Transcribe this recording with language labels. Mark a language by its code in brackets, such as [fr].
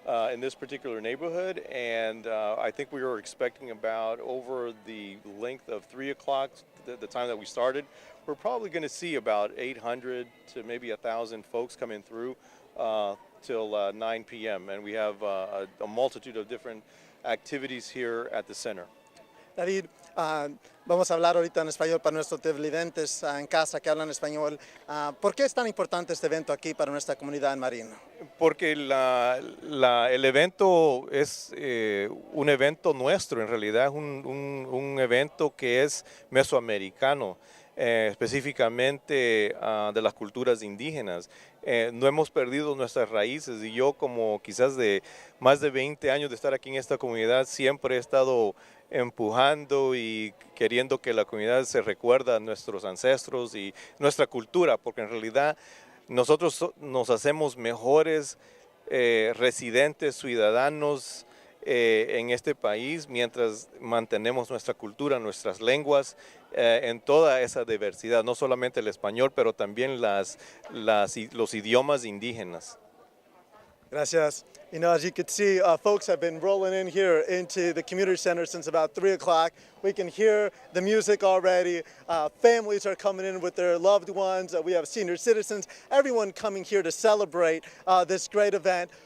[en] In this particular neighborhood, and I think we were expecting about over the length of 3 o'clock, the time that we started, we're probably going to see about 800 to maybe 1,000 folks coming through till 9 p.m. And we have a multitude of different activities here at the center. [es] David, vamos a hablar ahorita en español para nuestros televidentes en casa que hablan español. ¿Por qué es tan importante este evento aquí para nuestra comunidad en Marin? Porque el evento es un evento nuestro, en realidad es un evento que es mesoamericano, específicamente de las culturas indígenas. No hemos perdido nuestras raíces y yo, como quizás de más de 20 años de estar aquí en esta comunidad, siempre he estado empujando y queriendo que la comunidad se recuerda a nuestros ancestros y nuestra cultura, porque en realidad nosotros nos hacemos mejores residentes, ciudadanos en este país mientras mantenemos nuestra cultura, nuestras lenguas en toda esa diversidad, no solamente el español, pero también los idiomas indígenas. Gracias. [en] You know, as you can see, folks have been rolling in here into the community center since about 3 o'clock. We can hear the music already. Families are coming in with their loved ones. We have senior citizens, everyone coming here to celebrate this great event.